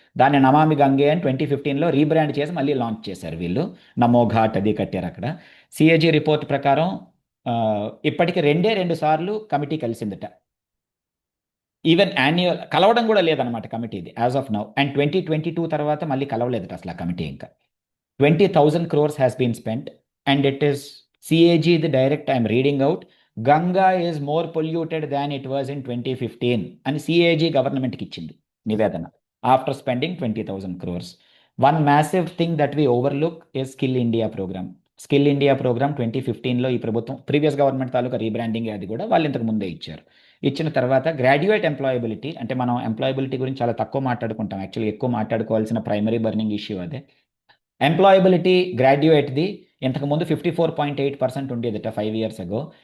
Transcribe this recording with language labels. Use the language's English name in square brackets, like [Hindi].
[Telugu] దాన్ని నమామి గంగే అని 2015లో రీబ్రాండ్ చేసి మళ్ళీ లాంచ్ చేశారు వీళ్ళు. నమో ఘాట్ అది కట్టారు అక్కడ. సిఏజీ రిపోర్ట్ ప్రకారం ఇప్పటికి 2 సార్లు కమిటీ కలిసిందట. ఈవెన్ యాన్యువల్ కలవడం కూడా లేదనమాట కమిటీది యాజ్ ఆఫ్ నౌ. అండ్ 2022 తర్వాత మళ్ళీ కలవలేదట అసలు ఆ కమిటీ. [English] ఇంకా 20,000 crores has been spent and it is CAG the direct, I'm reading out, Ganga is more polluted than it was in 2015 [Telugu] అని CAG గవర్నమెంట్కి ఇచ్చింది నివేదన [English] After spending 20,000 crores. One massive thing that we overlook is Skill India program. [Telugu] Skill India programme 2015లో ఈ ప్రభుత్వం previous government తాలూకా rebranding అది కూడా వాళ్ళు ఇంతకు ముందే ఇచ్చారు. ఇచ్చిన తర్వాత గ్రాడ్యుయేట్ ఎంప్లాయబిలిటీ, అంటే మనం ఎంప్లాయబిలిటీ గురించి చాలా తక్కువ మాట్లాడుకుంటాం, యాక్చువల్లీ ఎక్కువ మాట్లాడుకోవాల్సిన ప్రైమరీ బర్నింగ్ ఇష్యూ అదే. ఎంప్లాయబిలిటీ గ్రాడ్యుయేట్ది ఇంతకుముందు 54.8% ఉండేదట [English] 5 years ago.